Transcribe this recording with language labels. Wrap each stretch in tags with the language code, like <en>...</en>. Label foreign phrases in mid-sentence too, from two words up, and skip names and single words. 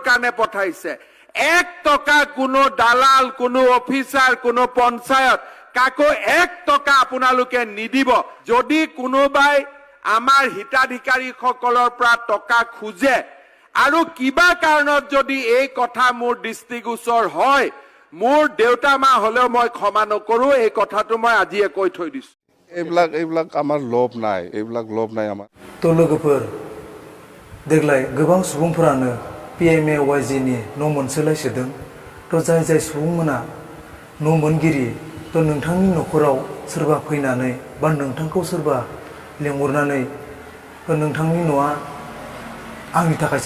<as>কাৰণে পঠাইছে এক টকা কোনো দালাল কোনো অফিচাৰ কোনো পঞ্চায়ত কাকো এক টকা আপোনালোকে নিদিব যদি কোনোবাই আমাৰ হিতাধিকাৰীসকলৰ পৰা টকা খুজে আৰু কিবা কাৰণত যদি এই কথা মোৰ দৃষ্টিগোচৰ হয় মোৰ দেউতা মা হলেও মই ক্ষমা নকৰো এই কথাটো মই আজিয়ে কৈ থৈ দিছো এইবিলাক আমাৰ লোভ নাই আমাৰ</as> <brx>तो लोगोफोर देग्लाय गोबां सुबुंफोरानो PMAYG नि न' मोनसोलायसोदों तो जाय सुबुंमोना न' मोनगिरि तो नोंथांनि न'खराव सोरबा फैनानै बा नोंथांखौ सोरबा लेंहरनानै तो नोंथांनि न'आ आंनि थाखायसो</brx>